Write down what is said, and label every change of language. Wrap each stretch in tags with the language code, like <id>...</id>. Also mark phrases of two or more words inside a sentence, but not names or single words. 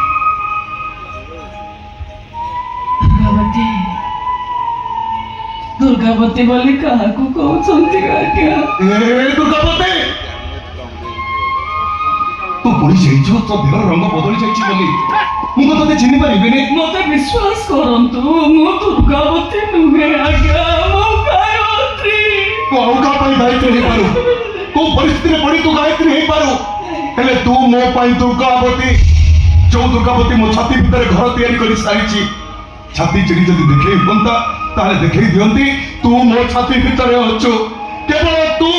<or>ଦୁର୍ଗାବତୀ ଦୁର୍ଗାବତୀ ବୋଲି କାହାକୁ କହୁଛନ୍ତି ଆଜ୍ଞା ଦୁର୍ଗାବତୀ ତୁ ପୋଲିସ ହେଇଛୁ ତୋ ଦେହର ରଙ୍ଗ ବଦଳି ଯାଇଛି ବୋଲି ମୁଁ ତ ତତେ ଚିହ୍ନି ପାରିବିନି ମତେ ବିଶ୍ୱାସ କରନ୍ତୁ ମୁଁ ଦୁର୍ଗାବତୀ ନୁହେଁ ଆଜ୍ଞା ମୋ ଗାୟତ୍ରୀ ତୁ ଆଉ କାହା ପାଇଁ ଦାୟିତ୍ୱ ହେଇପାରୁ କୋଉ ପରିସ୍ଥିତିରେ ପଡ଼ି ତୁ ଗାୟତ୍ରୀ ହେଇପାରୁ ହେଲେ ତୁ ମୋ ପାଇଁ ଦୁର୍ଗାବତୀ ଯୋଉ ଦୁର୍ଗାବତୀ ମୋ ଛାତି ଭିତରେ ଘର ତିଆରି କରି ସାରିଛି ଛାତି ଚିରି ଯଦି ଦେଖେଇ ହୁଅନ୍ତା ତାହେଲେ ଦେଖେଇ ଦିଅନ୍ତି ତୁ ମୋ ଛାତି ଭିତରେ ଅଛୁ, କେବଳ ତୁ।</or>